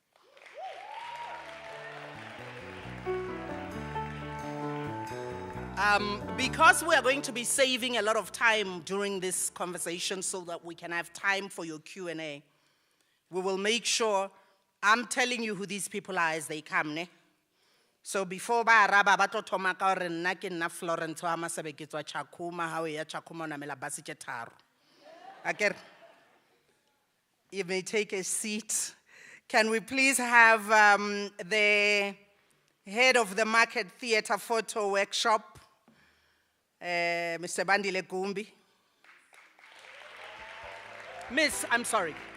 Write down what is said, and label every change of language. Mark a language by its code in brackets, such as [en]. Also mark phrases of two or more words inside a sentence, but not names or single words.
[en] Because we are going to be saving a lot of time during this conversation so that we can have time for your Q&A, we will make sure I'm telling you who these people are as they come, ne? So before [st] ba araba ba tlo thoma ka hore nna ke nna Florence wa Masebe ke tswa Chakuma, ha o ya Chakuma o namela bus ke tharo. Akere, [en] you may take a seat. Can we please have the head of the Market Theatre Photo Workshop, Mr. Bandile Gumbi? Miss, I'm sorry.